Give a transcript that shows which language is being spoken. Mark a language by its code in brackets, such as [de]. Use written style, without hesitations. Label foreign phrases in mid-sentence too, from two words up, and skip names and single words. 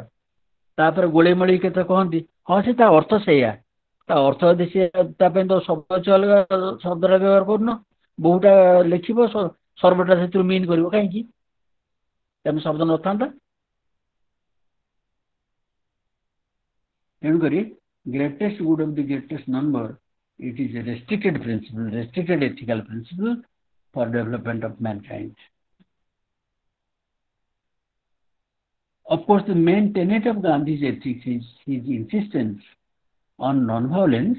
[or] ତାପରେ ଗୋଳେଇ ମୋଳେଇ କେତେ କହନ୍ତି, ହଁ ସେ ତା ଅର୍ଥ ସେଇଆ। ତା ଅର୍ଥ ଯଦି ସିଏ ତା ପାଇଁ ତ ଶବ୍ଦ ଅଛି ଅଲଗା, ଶବ୍ଦଟା ବ୍ୟବହାର କରୁନ, ବହୁଟା ଲେଖିବ, ସର୍ବଟା ସେଥିରୁ ମିନ୍ କରିବ, କାହିଁକି? ତେଣୁ ଶବ୍ଦ ନଥାନ୍ତା। [en] ତେଣୁକରି greatest good of the greatest number, it is a restricted principle, restricted ethical principle for development of mankind. Of course, the main tenet of Gandhi's ethics is his insistence on non-violence.